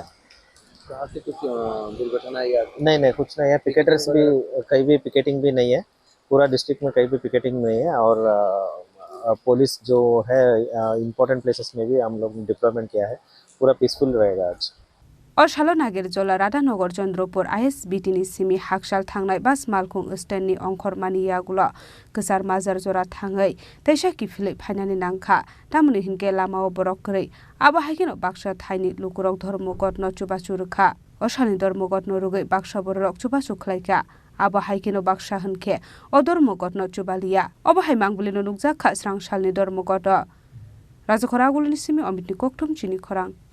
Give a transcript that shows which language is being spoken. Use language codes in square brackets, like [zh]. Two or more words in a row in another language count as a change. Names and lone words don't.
[hi] से कुछ दुर्घटना या नहीं कुछ नहीं है, पिकेटर्स भी कहीं भी पिकेटिंग भी नहीं है, पूरा डिस्ट्रिक्ट में कहीं भी पिकेटिंग नहीं है। और पुलिस जो है [en] important places [hi] में भी हम लोग डिप्लॉयमेंट किया है, पूरा पीसफुल रहेगा आज। [brx] और शालो नागिर जोला राधानगर चंद्रपुर आईएसबीटी सिमी हाकसाल थांनाय बास मालखुं स्टेननि अंखर मानियागुला गोसार माजार जरा थाङै तैसा किफिलै फाइनानि नांखा तामुनि हिनके लामाव बरक करै आबा हाइकेनो बाक्सा थाइनि लुकुरक धर्मगत न चुबाचु रखा असानि धर्मगत न रुगै बाक्सा बरक चुबाचु खलाइका आबा हाइकेनो बाक्सा हनखे अ धर्मगत न चुबालिया अबा हाइ मांगबुलिनो नुकजाखा स्रांसालनि धर्मगत राजखरागुलिनि सिमी अमितनि कोकथुम चिनि खरां